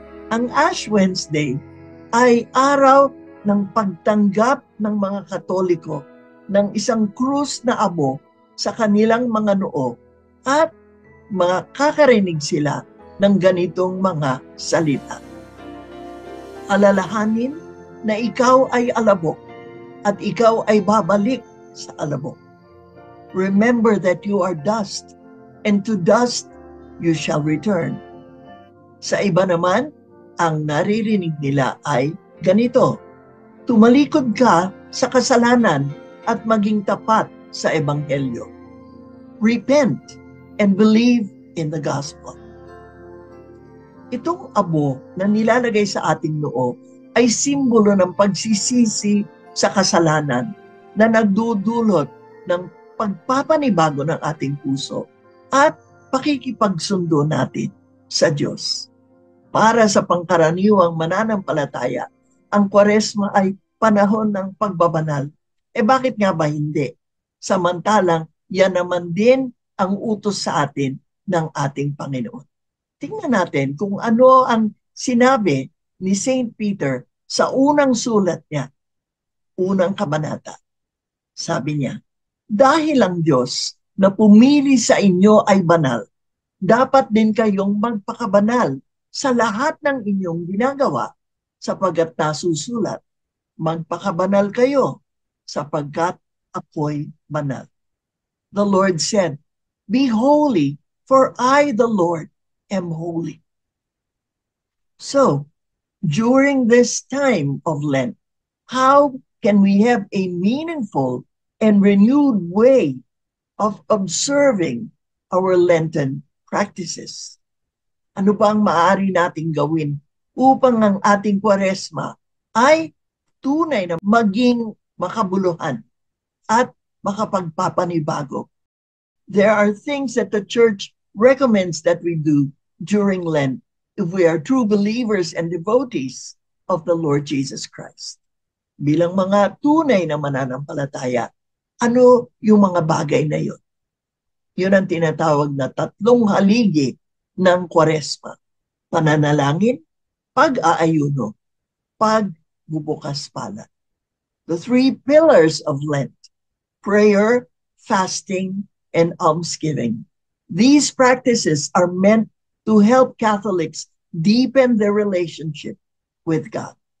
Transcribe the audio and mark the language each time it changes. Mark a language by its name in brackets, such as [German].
[Filipino] Ang Ash Wednesday ay araw ng pagtanggap ng mga Katoliko ng isang krus na abo sa kanilang mga noo at makakarinig sila ng ganitong mga salita. Alalahanin na ikaw ay alabok at ikaw ay babalik sa alabok. [English] Remember that you are dust, and to dust you shall return. [Filipino] Sa iba naman, ang naririnig nila ay ganito: tumalikod ka sa kasalanan at maging tapat sa Ebanghelyo. [English] Repent and believe in the gospel. [Filipino] Itong abo na nilalagay sa ating noo ay simbolo ng pagsisisi sa kasalanan na nagdudulot ng pagpapanibago ng ating puso at pakikipagsundo natin sa Diyos. Para sa pangkaraniwang mananampalataya, ang Kwaresma ay panahon ng pagbabanal. Bakit nga ba hindi? Samantalang yan naman din ang utos sa atin ng ating Panginoon. Tingnan natin kung ano ang sinabi ni St. Peter sa unang sulat niya, unang kabanata. Sabi niya, dahil ang Diyos na pumili sa inyo ay banal, dapat din kayong magpakabanal sa lahat ng inyong ginagawa sapagkat nasusulat, magpakabanal kayo sapagkat ako'y banal. [English] The Lord said, be holy, for I, the Lord, am holy. So, during this time of Lent, how can we have a meaningful and renewed way of observing our Lenten practices? [Filipino] Ano ba ang maaari nating gawin upang ang ating Kwaresma ay tunay na maging makabuluhan at makapagpapanibago? [English] There are things that the Church recommends that we do during Lent if we are true believers and devotees of the Lord Jesus Christ. [Filipino] Bilang mga tunay na mananampalataya, ano yung mga bagay na yun? Yun ang tinatawag na 3 haligi ng Kwaresma. Pananalangin, pag-aayuno, pagdiriwang bubukas palad. [English] The 3 pillars of Lent: prayer, fasting, and almsgiving. These practices are meant to help Catholics deepen their relationship with God.